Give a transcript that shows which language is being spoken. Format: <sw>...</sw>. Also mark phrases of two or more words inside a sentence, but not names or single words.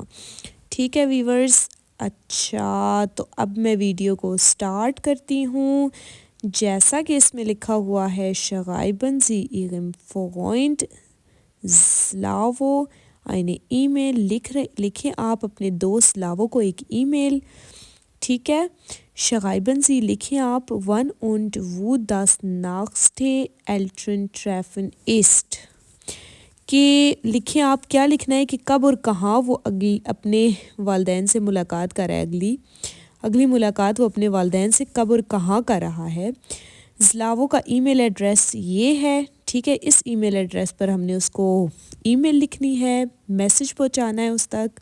<ur>ٹھیک ہے ویورز، اچھا تو اب میں ویڈیو کو سٹارٹ کرتی ہوں. جیسا کہ اس میں لکھا ہوا ہے</ur> <de>schreiben Sie Ihrem Freund Slavo eine E-Mail,</de> <ur>لکھیں آپ اپنے دوست سلاوو کو ایک ای میل. ٹھیک ہے,</ur> <de>schreiben Sie</de> <ur>لکھیں آپ</ur> <de>wann und wo das nächste Elterntreffen ist,</de> <ur>کہ لکھیں آپ کیا لکھنا ہے کہ کب اور کہاں وہ اپنے والدین سے ملاقات کر رہا ہے. اگلی ملاقات وہ اپنے والدین سے کب اور کہاں کر رہا ہے. زلاوو کا</ur> <en>email address</en> <ur>یہ ہے۔ ٹھیک ہے، اس</ur> <en>email address</en> <ur>پر ہم نے اس کو ای میل لکھنی ہے، میسج پہنچانا ہے اس تک.</ur>